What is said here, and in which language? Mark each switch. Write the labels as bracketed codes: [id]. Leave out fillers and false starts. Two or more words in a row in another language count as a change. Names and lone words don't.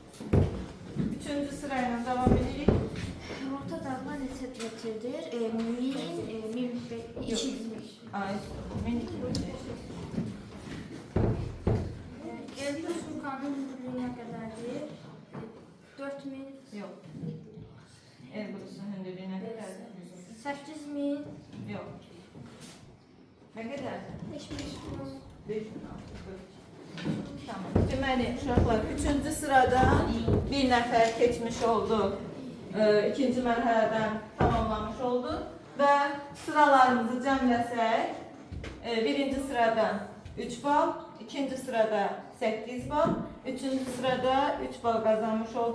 [az] Üçüncü sırayla devam edirik. Orta dağlar neçə metrdir? 1000, 2000, Ay, 1205. Elbrus vulkanının hündürlüyü nə qədərdir? 4000, Yok. [tr] Elbrus'un hündürlüğü ne kadar? 8000, Yok. Ne kadar? 5000. Tamam. [az] Deməli, uşaqlar 3-cü sıradan bir nəfər keçmiş oldu. İkinci mərhələdən tamamlamış oldu və sıralarımızı cəmləsək, birinci sıradan 3 bal, ikinci sırada 8 bal, üçüncü sırada 3 bal qazanmış oldu.